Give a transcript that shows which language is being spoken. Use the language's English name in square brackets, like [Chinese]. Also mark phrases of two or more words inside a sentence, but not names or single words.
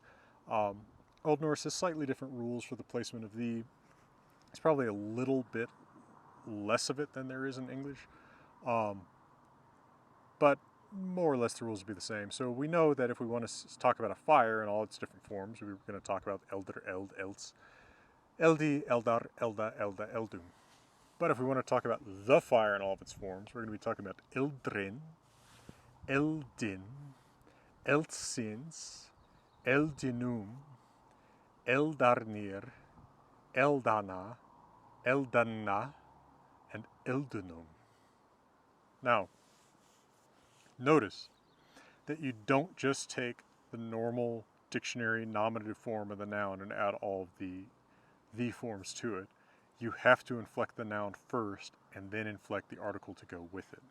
[English] Old Norse has slightly different rules for the placement of the. It's probably a little bit less of it than there is in English, but more or less the rules will be the same. So we know that if we want to talk about a fire in all its different forms, we're going to talk about elder, [Old Norse] eld, elds, eldi, eldar, elda, elda, eldum. [English] But if we want to talk about the fire in all of its forms, we're going to be talking about [Old Norse] eldrin, eldin, eldsins, eldinum, eldarnir, eldana, eldana, [English] and eldunum. Now, notice that you don't just take the normal dictionary nominative form of the noun and add all of the forms to it. You have to inflect the noun first and then inflect the article to go with it.